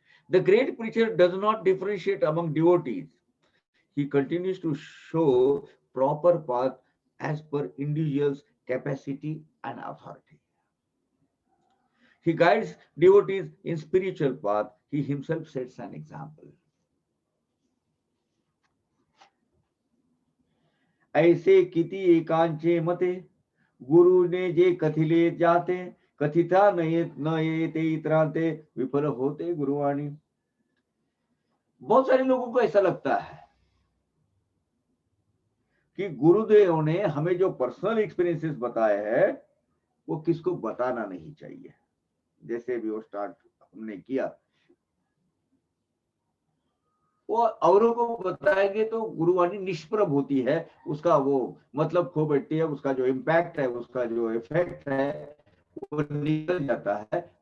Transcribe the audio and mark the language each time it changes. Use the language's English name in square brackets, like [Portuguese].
[English] The great preacher does not differentiate among devotees. He continues to show proper path as per individual's capacity and authority. He guides devotees in spiritual path. He himself sets an example. [Marathi] ऐसे किति एकांचे मते गुरु ने जे कथिले जाते कथिता न ये ते इतराते विफल होते गुरुवाणी. [Hindi] बहुत सारे लोगों को ऐसा लगता है कि गुरुदेव ने हमें जो पर्सनल एक्सपीरियंसेस बताए हैं वो किसको बताना नहीं चाहिए. जैसे भी वो स्टार्ट हमने किया, वो औरों को बताएंगे तो गुरुवाणी निष्प्रभ होती है, उसका वो मतलब खो बैठती है, उसका जो इम्पैक्ट है, उसका जो इफेक्ट है वो निकल जाता है.